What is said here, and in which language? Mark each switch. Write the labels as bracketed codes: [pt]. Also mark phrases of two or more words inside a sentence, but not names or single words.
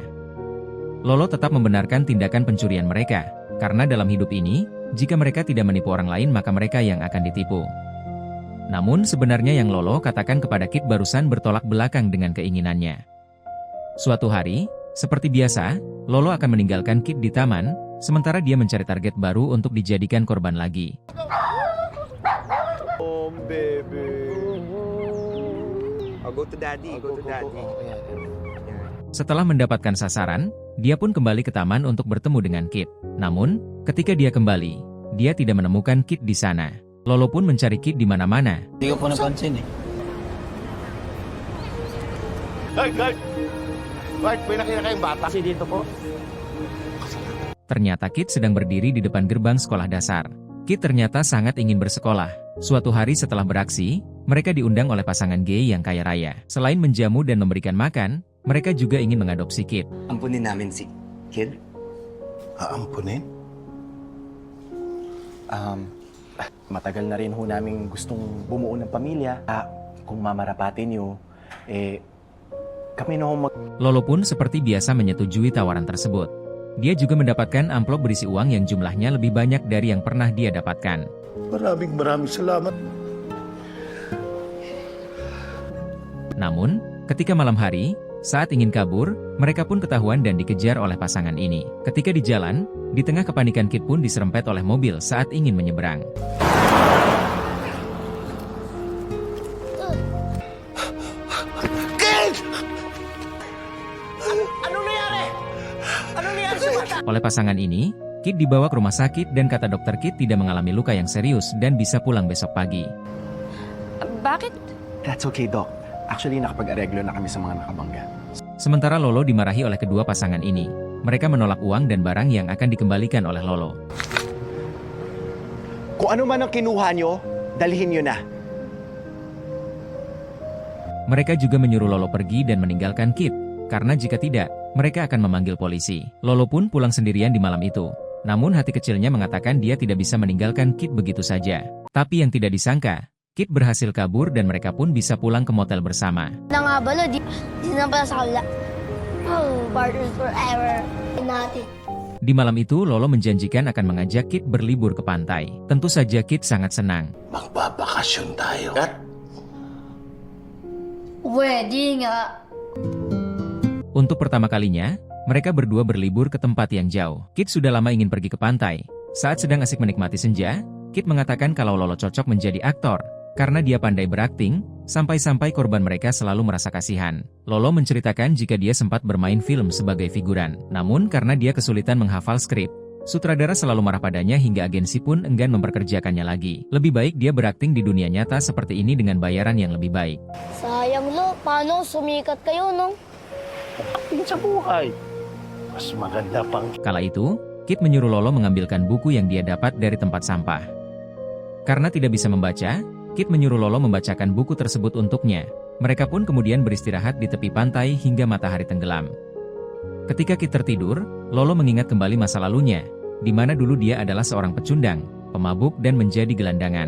[id] Lolo tetap membenarkan tindakan pencurian mereka, karena dalam hidup ini, jika mereka tidak menipu orang lain maka mereka yang akan ditipu. Namun sebenarnya yang Lolo katakan kepada Kit barusan bertolak belakang dengan keinginannya. Suatu hari, seperti biasa, Lolo akan meninggalkan Kit di taman, sementara dia mencari target baru untuk dijadikan korban lagi. [en] Oh, baby. I'll go to daddy. Go to daddy. [id] Setelah mendapatkan sasaran, dia pun kembali ke taman untuk bertemu dengan Kit. Namun, ketika dia kembali, dia tidak menemukan Kit di sana. Lolo pun mencari Kit di mana-mana. [tl] Hindi ko po napansin eh. Guard! Guard, may nakita kayong bata? Kasi dito po. [id] Ternyata Kit sedang berdiri di depan gerbang sekolah dasar. Kit ternyata sangat ingin bersekolah. Suatu hari setelah beraksi, mereka diundang oleh pasangan gay yang kaya raya. Selain menjamu dan memberikan makan, mereka juga ingin mengadopsi Kit. [tl] Ampunin namin si Kid. Aampunin? Matagal na rin ho namin gustong bumuo ng pamilya. Kung mamarapatin nyo, kami na ho [id] Lolo pun seperti biasa menyetujui tawaran tersebut. Dia juga mendapatkan amplop berisi uang yang jumlahnya lebih banyak dari yang pernah dia dapatkan. [tl] Maraming salamat. [id] Namun, ketika malam hari, saat ingin kabur, mereka pun ketahuan dan dikejar oleh pasangan ini. Ketika di jalan, di tengah kepanikan Kit pun diserempet oleh mobil saat ingin menyeberang. Oleh pasangan ini, Kit dibawa ke rumah sakit dan kata dokter Kit tidak mengalami luka yang serius dan bisa pulang besok pagi. [tl] Bakit? [en] That's okay, Doc. [tl] Actually, nakapag-areglo na kami sa mga nakabangga. [id] Sementara Lolo dimarahi oleh kedua pasangan ini. Mereka menolak uang dan barang yang akan dikembalikan oleh Lolo. [tl] Kung ano man ang kinuha nyo, dalhin nyo na. [id] Mereka juga menyuruh Lolo pergi dan meninggalkan Kit, karena jika tidak, mereka akan memanggil polisi. Lolo pun pulang sendirian di malam itu. Namun hati kecilnya mengatakan dia tidak bisa meninggalkan Kit begitu saja. Tapi yang tidak disangka, Kit berhasil kabur dan mereka pun bisa pulang ke motel bersama. [tl] Nangabalo, di na pala sa kabila. Oh, [en] partners forever. [tl] Natin. [id] Di malam itu, Lolo menjanjikan akan mengajak Kit berlibur ke pantai. Tentu saja Kit sangat senang. [tl] Magbabakasyon tayo. Pwede nga. [id] Untuk pertama kalinya, mereka berdua berlibur ke tempat yang jauh. Kit sudah lama ingin pergi ke pantai. Saat sedang asik menikmati senja, Kit mengatakan kalau Lolo cocok menjadi aktor, karena dia pandai berakting, sampai-sampai korban mereka selalu merasa kasihan. Lolo menceritakan jika dia sempat bermain film sebagai figuran. Namun karena dia kesulitan menghafal skrip, sutradara selalu marah padanya hingga agensi pun enggan memperkerjakannya lagi. Lebih baik dia berakting di dunia nyata seperti ini dengan bayaran yang lebih baik. [tl] Sayang lo, paano sumikat kayo, no? Akting sa buhay. Mas maganda pang... [id] Kala itu, Kit menyuruh Lolo mengambilkan buku yang dia dapat dari tempat sampah. Karena tidak bisa membaca, Kit menyuruh Lolo membacakan buku tersebut untuknya. Mereka pun kemudian beristirahat di tepi pantai hingga matahari tenggelam. Ketika Kit tertidur, Lolo mengingat kembali masa lalunya, di mana dulu dia adalah seorang pecundang, pemabuk dan menjadi gelandangan.